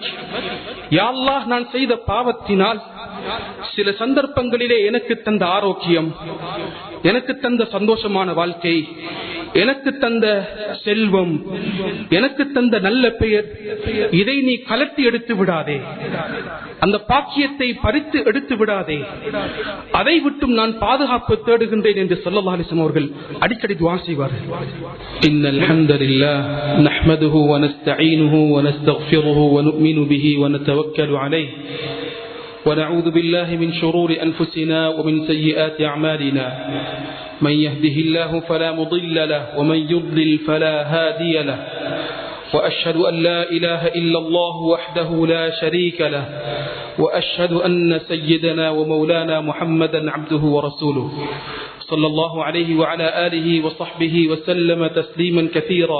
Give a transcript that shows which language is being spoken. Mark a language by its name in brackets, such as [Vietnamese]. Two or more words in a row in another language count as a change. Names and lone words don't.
[Tamil] யா அல்லாஹ், நான் செய்த பாவத்தினால் சில சந்தர்ப்பங்களிலே எனக்கு தந்த ஆரோக்கியம், எனக்கு தந்த சந்தோஷமான வாழ்க்கை, எனக்கு தந்த செல்வம், எனக்கு தந்த நல்ல பெயர், இதை நீ கலட்டி எடுத்து விடாதே, அந்த பாக்கியத்தை பறித்து எடுத்து விடாதே, அதை விட்டும் நான் பாதுகாப்பு தேடுகின்றேன் என்று [Arabic] صلى الله عليه وسلم [Tamil] அவர்கள் அடிக்கடி துஆ செய்வார்கள். [Arabic] إن الحمد لله نحمده ونستعينه ونستغفره ونؤمن به ونتوكل عليه ونعوذ بالله من شرور أنفسنا ومن سيئات أعمالنا من يهده الله فلا مضل له ومن يضلل فلا هادي له وأشهد أن لا إله إلا الله وحده لا شريك له وأشهد أن سيدنا ومولانا محمدا عبده ورسوله صلى الله عليه وعلى آله وصحبه وسلم تسليما كثيرا.